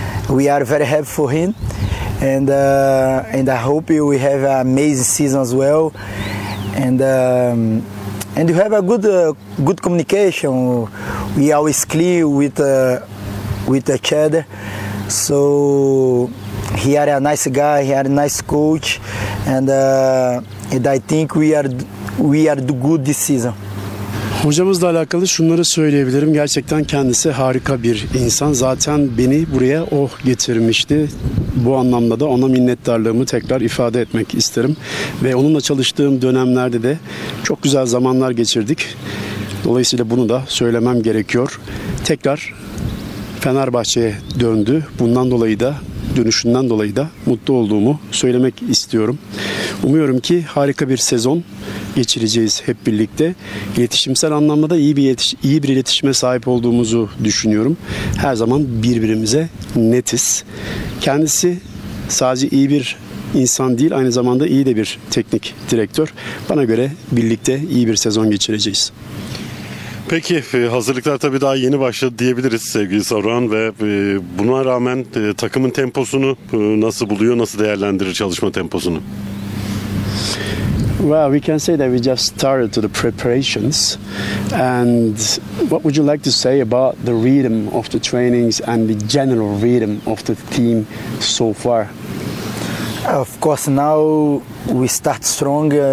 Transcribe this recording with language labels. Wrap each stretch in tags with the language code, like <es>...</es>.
<en>We are very happy for him, and I hope we have an amazing season as well, and you have a good communication. We always clear with each other, so. He are a nice guy, he are a nice coach, and I think we are do good this season.</en> <tr>Hocamızla alakalı şunları söyleyebilirim. Gerçekten kendisi harika bir insan. Zaten beni buraya o getirmişti. Bu anlamda da ona minnettarlığımı tekrar ifade etmek isterim. Ve onunla çalıştığım dönemlerde de çok güzel zamanlar geçirdik. Dolayısıyla bunu da söylemem gerekiyor. Tekrar Fenerbahçe'ye döndü. Bundan dolayı da dönüşünden dolayı da mutlu olduğumu söylemek istiyorum. Umuyorum ki harika bir sezon geçireceğiz hep birlikte. İletişimsel anlamda da iyi bir iletişime sahip olduğumuzu düşünüyorum. Her zaman birbirimize netiz. Kendisi sadece iyi bir insan değil, aynı zamanda iyi de bir teknik direktör. Bana göre birlikte iyi bir sezon geçireceğiz. Peki, hazırlıklar tabii daha yeni başladı diyebiliriz sevgili Savran ve buna rağmen takımın temposunu nasıl buluyor, nasıl değerlendirir çalışma temposunu?</tr> <en>Well, we can say that we just started to the preparations, and what would you like to say about the rhythm of the trainings and the general rhythm of the team so far? Of course, now we start strong.</en>